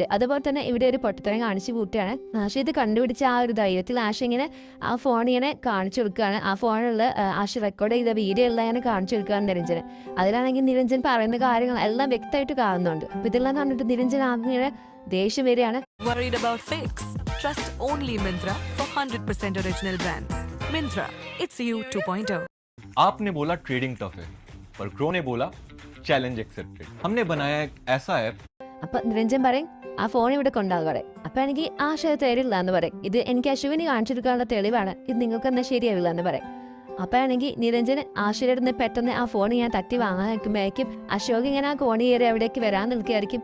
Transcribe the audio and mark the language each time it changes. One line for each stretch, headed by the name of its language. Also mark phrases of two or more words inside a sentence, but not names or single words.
Malayalam: അതുപോലെ തന്നെ ഇവിടെ ഒരു പൊട്ടത്തരം കാണിച്ചു കൂട്ടുകയാണ്. ആശ ഇത് കണ്ടുപിടിച്ച ആ ഒരു ധൈര്യത്തിൽ ആശ ഇങ്ങനെ ആ ഫോൺ ഇങ്ങനെ കാണിച്ചു കൊടുക്കുകയാണ്. ആ ഫോണിലുള്ള ആശ റെക്കോർഡ് ചെയ്ത വീഡിയോ എല്ലാം ഇങ്ങനെ കാണിച്ചു കൊടുക്കുകയാണ് നിരഞ്ജന്. അതിലാണെങ്കിൽ നിരഞ്ജൻ പറയുന്ന കാര്യങ്ങൾ എല്ലാം വ്യക്തമായിട്ട് കാണുന്നുണ്ട്. അപ്പൊ ഇതെല്ലാം കണ്ടിട്ട് നിരഞ്ജൻ ആകെ ദേഷ്യം വരികയാണ്.
English: Worried about fakes? Trust only Myntra for 100% original brands. Myntra, it's you 2.0.
Hindi: आपने बोला
English: trading tough
Hindi: है, पर क्रो ने बोला
English: challenge accepted.
Hindi: हमने बनाया एक ऐसा ऐप.
Malayalam: അപ്പൊ നിരഞ്ജൻ പറയും, ആ ഫോൺ ഇവിടെ കൊണ്ടാന്ന് പറയും. അപ്പൊ എനിക്ക് ആശ തരില്ല എന്ന് പറയും. ഇത് എനിക്ക് അശുവിന് കാണിച്ചെടുക്കാനുള്ള തെളിവാണ്, ഇത് നിങ്ങൾക്ക് എന്നാൽ ശരിയാവില്ല എന്ന് പറയും. അപ്പോഴാണെങ്കിൽ നിരഞ്ജൻ ആശയുടെ അടുത്ത് പെട്ടെന്ന് ആ ഫോൺ ഞാൻ തട്ടി വാങ്ങാൻ നിൽക്കുമ്പോഴേക്കും അശോക് ഇങ്ങനെ ആ കോണി കയറി എവിടേക്ക് വരാൻ നിൽക്കുകയായിരിക്കും.